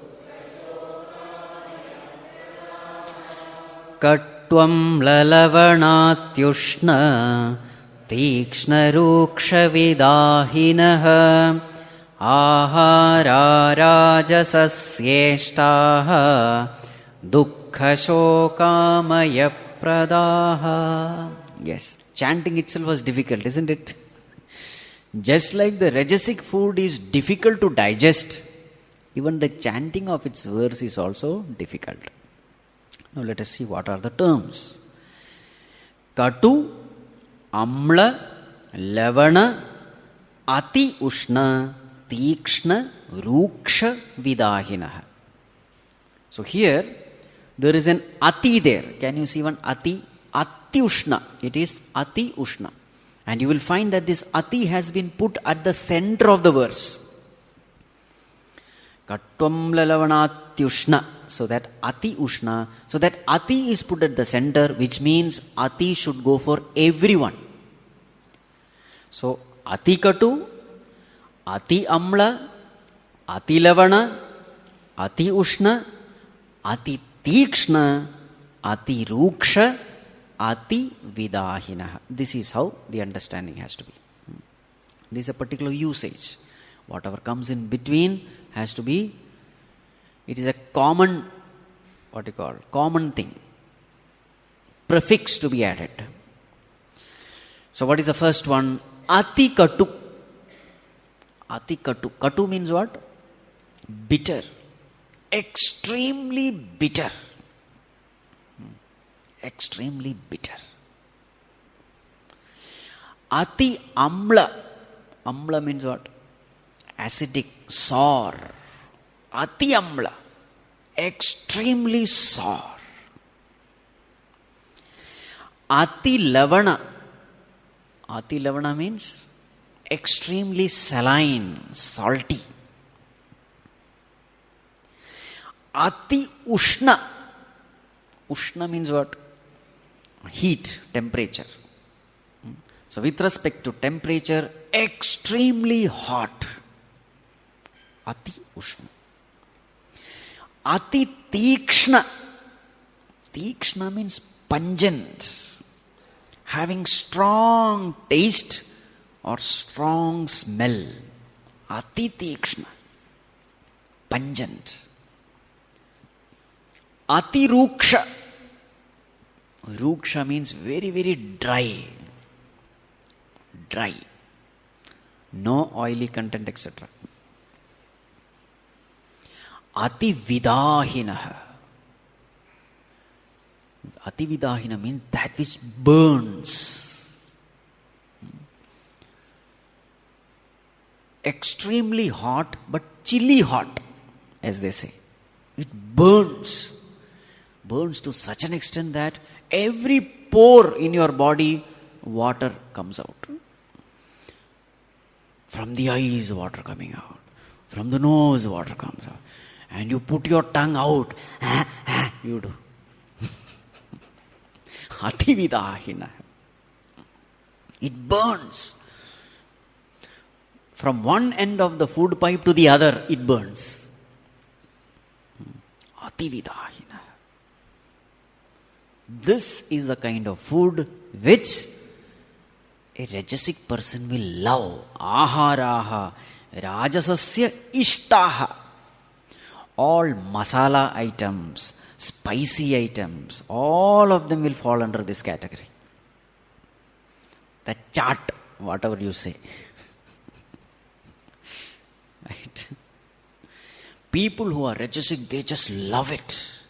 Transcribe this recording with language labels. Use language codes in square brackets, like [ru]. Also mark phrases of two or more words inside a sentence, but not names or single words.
[sa] कट्वम् ललवणात्युष्ण तीक्ष्ण रूक्ष विदाहिनः आहार राजसस्येष्टाः दुःख शोकामय प्रदाः. [en] Yes, chanting itself was difficult, isn't it? Just like the Rajasic food is difficult to digest, even the chanting of its verse is also difficult. Now let us see what are the terms. [sa] कटु अम्ल, लवण अति उष्ण तीक्ष्ण रूक्ष विदाहिनः. [en] So here, there is an ati there. Can you see one ati? [sa] अति उष्ण. [en] It is [sa] अति उष्ण. [en] And you will find that this ati has been put at the center of the verse. [sa] कट्वम् ललवणात्युष्ण. [en] So that [sa] अति उष्ण. [en] So that ati is put at the center, which means ati should go for everyone. [sa] So अति कटु अति अम्ल अति लवण अति उष्ण अति तीक्ष्ण अति रूक्ष अति विदाहिनः. [en] This is how the understanding has to be. This is a particular usage. Whatever comes in between has to be, it is a common, common thing. Prefix to be added. So what is the first one? [sa] अति कटु अति कटु. [en] Katu means what? Bitter. Extremely bitter. Extremely bitter. [sa] अति अम्ल. [en] Amla means what? Acidic, sour. [sa] अति अम्ल. [en] Extremely sour. [sa] अति लवण. अति लवण [en] means extremely saline, salty. [sa] अति उष्ण. [en] Ushna means what? Heat, temperature. So with respect to temperature, extremely hot. [sa] अति उष्ण अति तीक्ष्ण. [en] Tīkshna means pungent, having strong taste or strong smell. [sa] अति तीक्ष्ण. Pungent. अति रूक्ष. [en] Rūksha means very, very dry. Dry. No oily content, etc. [sa] अति विदाहिनः. अति विदाहिन [en] means that which burns. Extremely hot, but chilly hot, as they say. It burns. Burns to such an extent that every pore in your body, water comes out. From the eyes, water coming out. From the nose, water comes out. And you put your tongue out. You do. [sa] अति विदाहिन. [en] It burns. From one end of the food pipe to the other, it burns. [sa] अति विदाहिन. [en] This is the kind of food which a Rajasic person will love. [sa] आहारः राजसस्य इष्टाः. [en] All masala items, spicy items, all of them will fall under this category. The chaat, whatever you say. Right? People who are Rajasic, they just love it.